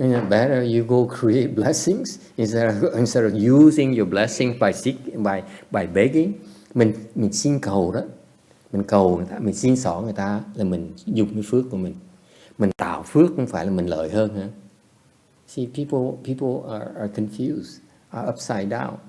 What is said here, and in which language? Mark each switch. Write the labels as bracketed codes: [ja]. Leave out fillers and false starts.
[en] Better you go create blessings instead of using your blessing by begging. [vi] Mình xin cầu đó, mình cầu người ta, mình xin xỏ người ta là mình dùng cái phước của mình. Mình tạo phước không phải là mình lợi hơn hả? [en] See, people are confused, are upside down.